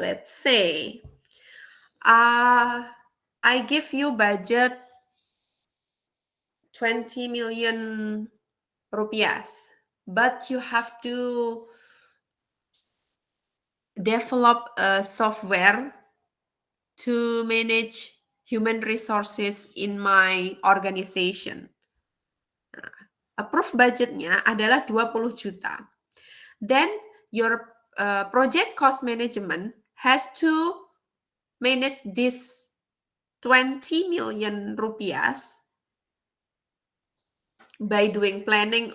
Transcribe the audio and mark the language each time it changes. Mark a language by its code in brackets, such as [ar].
[en] Let's say I give you budget 20 million rupiah, but you have to develop a software to manage human resources in my organization. [id] Approved budgetnya adalah 20 juta. [en] Then your project cost management has to manage this 20 million rupiah by doing planning.